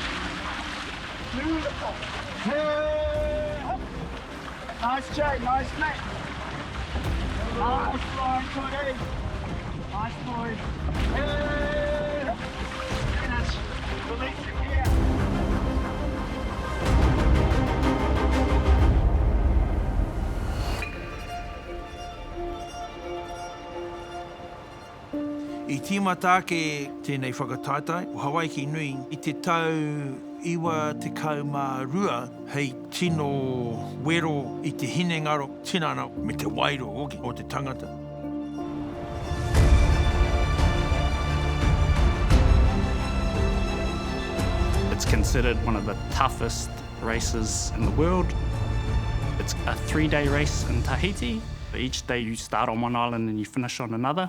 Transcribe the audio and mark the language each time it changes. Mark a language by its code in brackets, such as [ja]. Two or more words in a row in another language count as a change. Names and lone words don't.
[en] Beautiful. Nice Jay, nice Matt. Nice flying, Cody. Nice boy. Finish. Release it here. [mi] I tīmata ke tēnei whakataitai o Hawaii ki nui I te tau 92 hei tino wero I te hinengaro tinana me te wairo oki o te tangata. [en] It's considered one of the toughest races in the world. It's a 3-day race in Tahiti. Each day you start on one island and you finish on another.